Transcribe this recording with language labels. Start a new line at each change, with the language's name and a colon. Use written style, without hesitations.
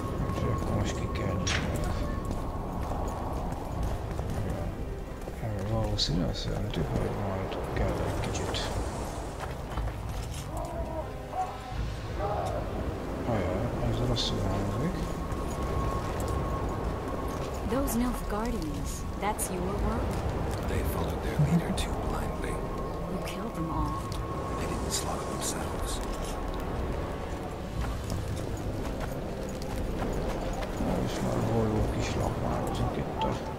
Hungarian: Úgyhogy akkor most ki kell nyitnunk. Valószínűleg azt jelenti, hogy majd kell egy kicsit. Ajaj, ez rosszul hangzik.
English: Those Nilfgaardians, that's your work? They followed their leader too blindly. Who killed them all? They didn't slaughter themselves.
Hungarian: És már boldog kis lakmározunk itt a...